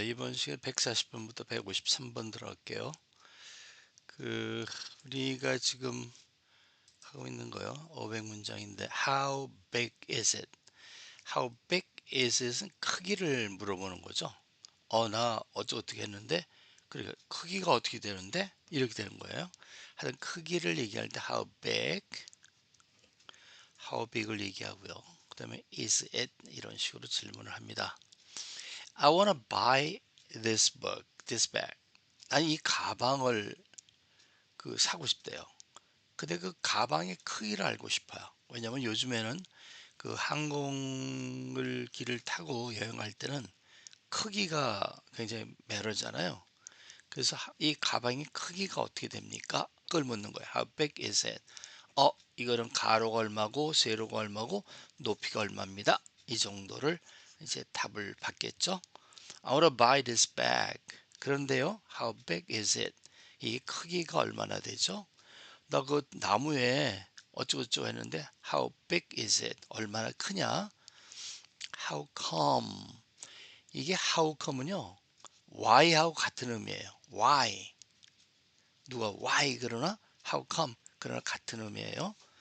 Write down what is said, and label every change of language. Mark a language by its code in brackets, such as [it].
[ko] 이번 시간 140번부터 153번 들어갈게요. 그 우리가 지금 하고 있는 거요. 500문장인데 [en] How big is it? How big is it [ko] 은 크기를 물어보는 거죠. 나 어떻게 했는데 그러니까 크기가 어떻게 되는데 이렇게 되는 거예요. 하여튼 크기를 얘기할 때 how big을 얘기하고요. 그다음에 is it 이런 식으로 질문을 합니다. [en] I wanna buy this bag. [ko] 아니 이 가방을 사고 싶대요. 근데 그 가방의 크기를 알고 싶어요. 왜냐면 요즘에는 그 항공을 길을 타고 여행할 때는 크기가 굉장히 매러잖아요. 그래서 이 가방의 크기가 어떻게 됩니까? 그걸 묻는 거예요. [en] How big is it? [ko] 이거는 가로가 얼마고 세로가 얼마고 높이가 얼마입니다. 이 정도를 이제 답을 받겠죠. [en] I wanna buy this bag. [ko] 그런데요, [en] how big is it? [ko] 이 크기가 얼마나 되죠? 나 그 나무에 어쩌고저쩌고 했는데 [en] how big is it? [ko] 얼마나 크냐? [en] how come? [ko] 이게 how come은요, why하고 같은 의미예요. [en] why. [ko] 누가 why 그러나 how come 그러나 같은 의미예요.